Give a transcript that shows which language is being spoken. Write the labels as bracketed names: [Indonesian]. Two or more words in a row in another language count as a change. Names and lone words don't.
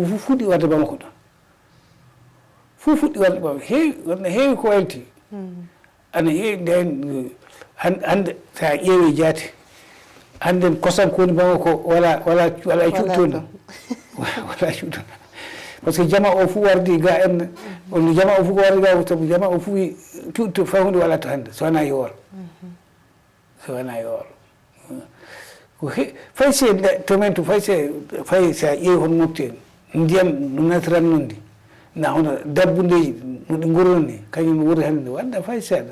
[Fula] fof fuɗɗi wadde Bamako ɗo fof fuɗɗi wadde Bamako heewi wonno heewi ko waylti ana heewi nden hande sa ƴeewi jaati hannden kosam ko woni Bamako wala cuuɗtoon wala cuuɗtoon [French] par ce que [Fula] jama o fuu wardi ga en on jama o fuu ko wardi ga sabu jama o fuu cuuɗto fay hunde waɗa to hannde so wona yoor ko fay se tomen to fay sa ƴeewi hono mofti en ndiyam no natiran noon ndi na hono dabbundeji no ɗi ngornon ni kañum wori hannde wadda fay seeɗa